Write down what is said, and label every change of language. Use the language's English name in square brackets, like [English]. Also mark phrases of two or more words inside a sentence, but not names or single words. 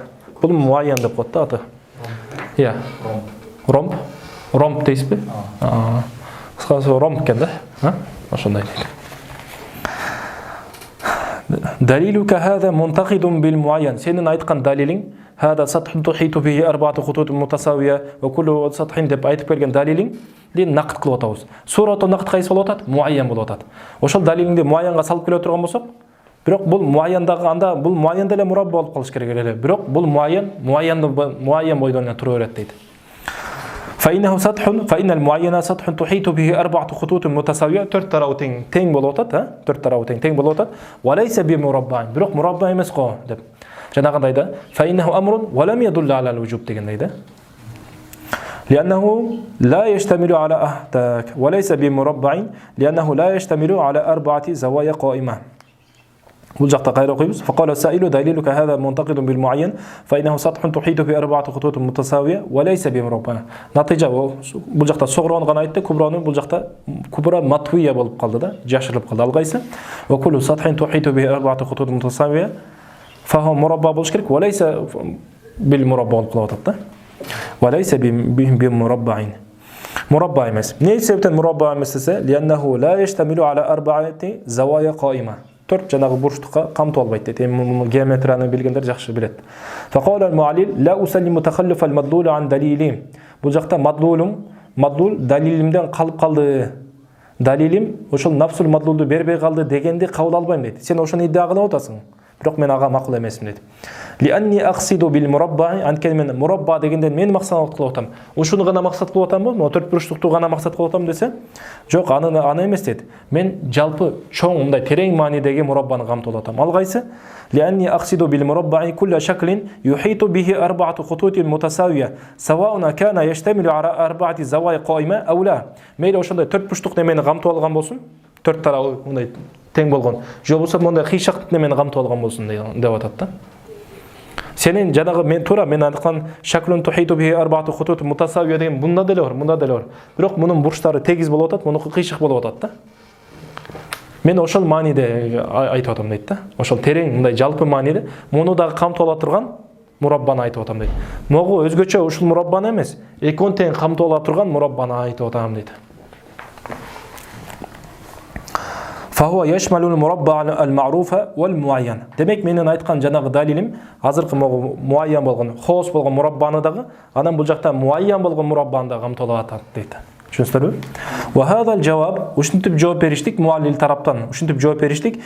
[Kyrgyz] Бул муайян деп коет да аты. Иә. Ромб. Ромб дейсизби? Кыскасы ромб экен да. Ошондой дейт. [Arabic] دليلك هذا منتقد بالمعين. [Kyrgyz] Сенин айткан далилиң [Arabic] هذا سطح تحيط به أربعة خطوط متساوية وكل سطح [Kyrgyz] деп айтып берген далилиң ден нақд кылып атабыз. Сураты нақд кайсы болуп атат? Муайян болуп атат. Ошол далилиңди муайянга салып келе турган болсок, бирок бул муайяндагы анда бул муайян деле мурабба болуп калыш керек эле. Бирок бул муайян бойдон эле тура берет дейт. [Arabic] فإنه سطح فإن المعين سطح تحيط به أربعة خطوط متساوية [Kyrgyz] төрт тарабы тең болуп атат, [Arabic] төрт тарабы тең болуп атат. وليس بمربع. [Kyrgyz] Бирок мурабба эмес го деп. Жанагындай да. [Arabic] فإنه أمر ولم يدل على الوجوب [Kyrgyz] дегендей да. [Arabic] لأنه لا يشتمل على أحتاك وليس بمربع لأنه لا يشتمل على أربعة زوايا قائمة. [Kyrgyz] Бул жакта кайра окуйбуз. [Arabic] فقال السائل دليلك هذا منتقد بالمعين فإنه سطح تحيط بأربعة خطوط متساوية وليس بمربع. [Kyrgyz] Натыйжа бул жакта согроон гана айтты, куброну бул жакта кубра матвия болуп калды да, жашырылып калды. [Arabic] Алгайсы وكل سطح تحيط بأربعة خطوط متساوية فهو مربع [Kyrgyz] болуш керек. [Arabic] وليس بالمربع [Kyrgyz] болуп калып атат да. [Arabic] وليس بمربع. [Kyrgyz] مربع эмес. Эмне себептен мурабба эмес десе? [Arabic] لأنه لا يشتمل على أربعة زوايا قائمة. [Kyrgyz] Төрт жанагы бурчтукка камтып албайт дейт. Эми геометрияны билгендер жакшы билет. [Arabic] فقال المعلل لا أسلم تخلف المدلول عن دليلي. [Kyrgyz] Бул жакта мадлул далилимден калып калды. Далилим ошол нафсул мадлулду бербей калды дегенди кабыл албайм дейт. Сен ошону идdia кылып атасың. Бирок мен ага макул эмесмин дейт. [Arabic] لأني أقصد بالمربع عن كلمة مربع [Kyrgyz] дегенден мен максат кылып атам. Ошону гана максат кылып атамбы? Mo төрт бурчтукту гана максат кылып атам десе, жок, аны эмес дейт. Мен жалпы чоң мындай терең маанидеги мураббаны камтып атам. [Arabic] Алгайсы لأني أقصد بالمربع كل شكل يحيط به أربعة خطوط متساوية سواء كان يشتمل على أربعة زوايا قائمة أو لا. [Kyrgyz] Мейли ошондой төрт бурчтук немени камтып алган болсун, төрт тарабы мындай тең болгон. Же болсо мондай кыйшак немени камтып алган болсун деп атат да. Сенин жанагы мен айткан [Arabic] شكل تحيط به أربعة خطوط متساوية [Kyrgyz] деген мында деле бар. Бирок мунун бурчтары тегиз болуп атат, мунуку кыйшык болуп атат да. Мен ошол мааниде айтып атам дейт да. Ошол терең мындай жалпы мааниде муну дагы камтып ала турган мураббаны айтып атам дейт. Могу өзгөчө ушул мураббаны эмес, экөөнү тең камтып ала турган мураббаны айтып атам дейт. [Arabic] فهو يشمل المربع المعروف والمعين. [Kyrgyz] Демек менин айткан жанагы далилим азыркы муайян болгон, хос болгон мураббаны дагы, анан бул жакта муайян болгон мураббаны дагы камтып атат дейт. Түшүнүңүздөрбү? [Arabic] وهذا الجواب, [Kyrgyz] ушинтип жооп бериштик муаллил тараптан. Ушинтип жооп бериштик.